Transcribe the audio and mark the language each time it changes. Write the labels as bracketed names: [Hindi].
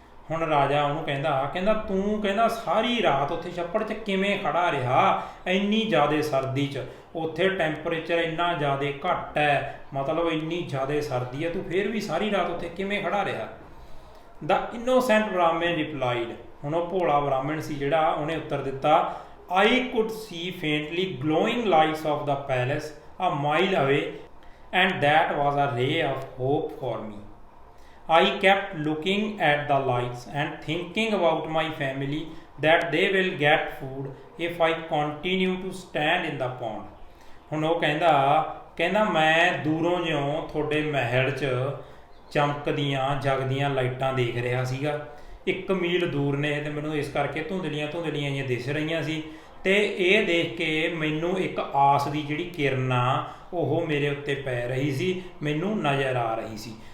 [Punjabi] ਹੁਣ ਰਾਜਾ ਉਹਨੂੰ ਕਹਿੰਦਾ ਤੂੰ ਸਾਰੀ ਰਾਤ ਉੱਥੇ ਛੱਪੜ 'ਚ ਕਿਵੇਂ ਖੜਾ ਰਿਹਾ ਇੰਨੀ ਜ਼ਿਆਦਾ ਸਰਦੀ 'ਚ? ਉੱਥੇ ਟੈਂਪਰੇਚਰ ਇੰਨਾ ਜ਼ਿਆਦਾ ਘੱਟ ਹੈ, ਮਤਲਬ ਇੰਨੀ ਜ਼ਿਆਦਾ ਸਰਦੀ ਹੈ, ਤੂੰ ਫਿਰ ਵੀ ਸਾਰੀ ਰਾਤ ਉੱਥੇ ਕਿਵੇਂ ਖੜਾ ਰਿਹਾ? [English] The innocent Brahmin replied. [Punjabi] ਹੁਣ ਉਹ ਭੋਲਾ ਬ੍ਰਾਹਮਣ ਸੀ ਜਿਹੜਾ, ਉਹਨੇ ਉੱਤਰ ਦਿੱਤਾ [English] I could see faintly glowing lights of the palace a mile away and that was a ray of hope for me. I kept looking at the lights and thinking about my family that they will get food if I continue to stand in the pond। [Punjabi] ਹੁਣ ਉਹ ਕਹਿੰਦਾ ਮੈਂ ਦੂਰੋਂ ਜਿਉਂ ਤੁਹਾਡੇ ਮਹਿਲ 'ਚ ਚਮਕਦੀਆਂ ਜਗਦੀਆਂ ਲਾਈਟਾਂ ਦੇਖ ਰਿਹਾ ਸੀਗਾ। 1 ਮੀਲ ਦੂਰ ਨੇ ਤੇ ਮੈਨੂੰ ਇਸ ਕਰਕੇ ਧੁੰਦਲੀਆਂ ਜਿਹੀਆਂ ਦਿਸ ਰਹੀਆਂ ਸੀ, ਤੇ ਇਹ ਦੇਖ ਕੇ ਮੈਨੂੰ ਇੱਕ ਆਸ ਦੀ ਜਿਹੜੀ ਕਿਰਨ ਆ ਉਹ ਮੇਰੇ ਉੱਤੇ ਪੈ ਰਹੀ ਸੀ, ਮੈਨੂੰ ਨਜ਼ਰ ਆ ਰਹੀ ਸੀ।